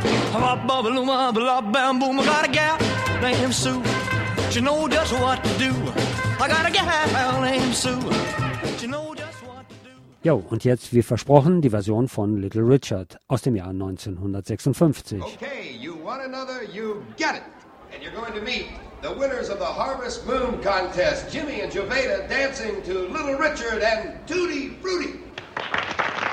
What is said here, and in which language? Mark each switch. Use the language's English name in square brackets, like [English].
[English] Wabba bluma bla bam boom. I got a gal named Sue. She knows just what to do. [German] Jo, und jetzt, wie versprochen, die Version von Little Richard aus dem Jahr 1956. [English] Okay, you want another, you get it. And you're going to meet the winners of the Harvest Moon Contest, Jimmy and Jovita dancing to Little Richard and Tutti Frutti.